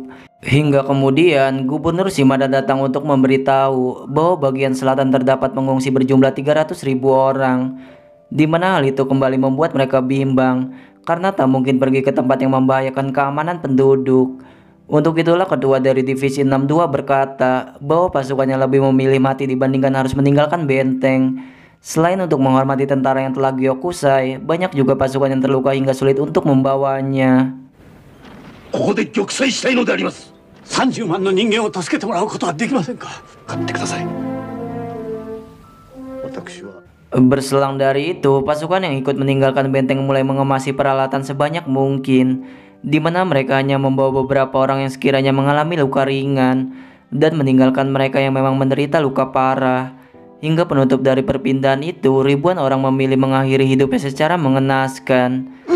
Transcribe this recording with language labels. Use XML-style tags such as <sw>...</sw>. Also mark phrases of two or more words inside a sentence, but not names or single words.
<id>Hingga kemudian Gubernur Shimada datang untuk memberitahu bahwa bagian selatan terdapat pengungsi berjumlah 300.000 orang, di mana hal itu kembali membuat mereka bimbang karena tak mungkin pergi ke tempat yang membahayakan keamanan penduduk. Untuk itulah ketua dari divisi 62 berkata bahwa pasukannya lebih memilih mati dibandingkan harus meninggalkan benteng. Selain untuk menghormati tentara yang telah</id> <ja>Gyokusai,</ja> <id>banyak juga pasukan yang terluka hingga sulit untuk membawanya.</id> <ja>ここで玉砕したいのであります。30万の人間を助けてもらうことはできませんか。勝ってください。私は</ja> <id>Berselang dari itu, pasukan yang ikut meninggalkan benteng mulai mengemasi peralatan sebanyak mungkin, di mana mereka hanya membawa beberapa orang yang sekiranya mengalami luka ringan dan meninggalkan mereka yang memang menderita luka parah. Hingga penutup dari perpindahan itu, ribuan orang memilih mengakhiri hidupnya secara mengenaskan.</id>